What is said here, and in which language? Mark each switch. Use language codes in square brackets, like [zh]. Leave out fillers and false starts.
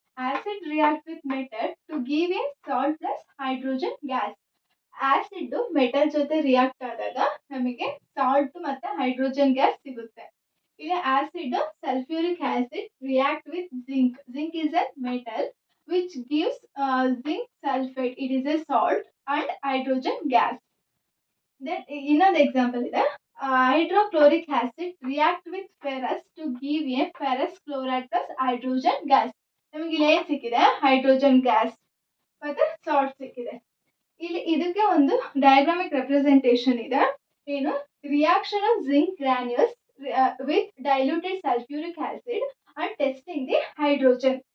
[en] Acid react with metal to give a salt plus hydrogen gas. [kn] Acid metal ಜೊತೆ react ಆದಾಗ ನಮಗೆ salt ಮತ್ತೆ hydrogen gas ಸಿಗುತ್ತೆ. [en] ಇಲ್ಲಿ acid sulphuric acid react with zinc. Zinc is a metal which gives zinc sulfate. It is a salt and hydrogen gas. Then [kn] ಇನ್ನೊಂದು example ಇದೆ. [en] Hydrochloric acid react with ferrous to give a ferrous chloride plus hydrogen gas. [kn] ನಮಗೆ ಇಲ್ಲಿ ಏನ್ ಸಿಕ್ಕಿದೆ, hydrogen gas ಮತ್ತೆ salt ಸಿಕ್ಕಿದೆ. ಇಲ್ಲಿ ಇದಕ್ಕೆ ಒಂದು ಡಯಾಗ್ರಾಮಿಕ್ ರೆಪ್ರೆಸೆಂಟೇಷನ್ ಇದೆ. ಏನು, [en] Reaction of zinc granules with diluted sulphuric acid and testing the hydrogen.